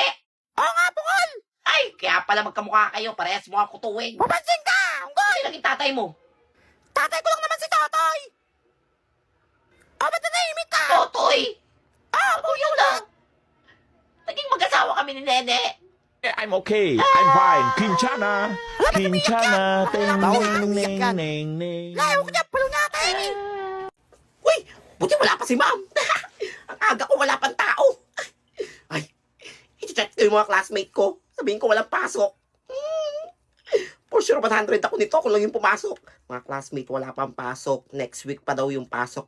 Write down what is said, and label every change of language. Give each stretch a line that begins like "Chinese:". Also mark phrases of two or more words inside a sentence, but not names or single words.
Filipino: Oo nga, bukol. Ay, kaya pala magkamukha kayo. Parehas mo ang kutuwing. Papansin ka. Unggoy. Sino naging tatay mo? Tatay ko lang naman si Totoy. Ba't nanahimik ka? Totoy. Kuya lang. Naging mag-asawa kami ni Nene.
English: I'm okay. I'm fine. Quinchana. Quinchana. Ting, ning, ning, ning, ning.
Filipino: Layo ko niya, palo natin. Uy, buti wala pa si ma'am. Ang aga ko wala pang tao. Ay, i-check ko yung mga classmate ko. Sabihin ko walang pasok.
English: For sure,
Filipino: 100 ako nito. Ako lang yung pumasok. Mga classmate, wala pang pasok. Next week pa daw yung pasok.